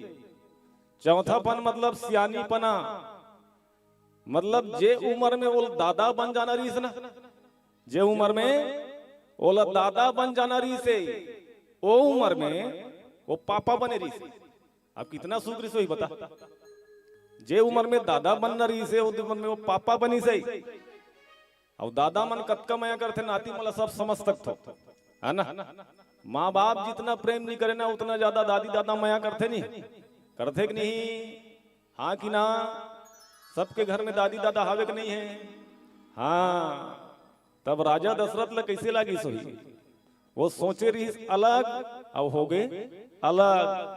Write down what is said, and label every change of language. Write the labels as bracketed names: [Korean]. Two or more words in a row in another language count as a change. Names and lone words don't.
[Chhattisgarhi] चौथापन मतलब सियानीपना, मतलब जे उम्र में वो दादा बन जाना रही से ना, जे उम्र में ओला दादा बन जाना रही से वो उम्र में वो पापा बने रही से। अब कितना सुख रही से बता। जे उम्र में दादा बन रही से उम्र में वो पापा बनी से। और दादा मन कतका मया करते नाती मला सब समझ तक थो, है ना। माँ बाप जितना प्रेम नहीं करे ना उतना ज्यादा दादी दादा मया करते नहीं, करते कि नहीं, हाँ कि ना। सबके घर में दादी दादा हावे कि नहीं है, हाँ। तब राजा दशरथ ला कैसे लागी सोई, वो सोचे रही अलग अब हो गए अलग।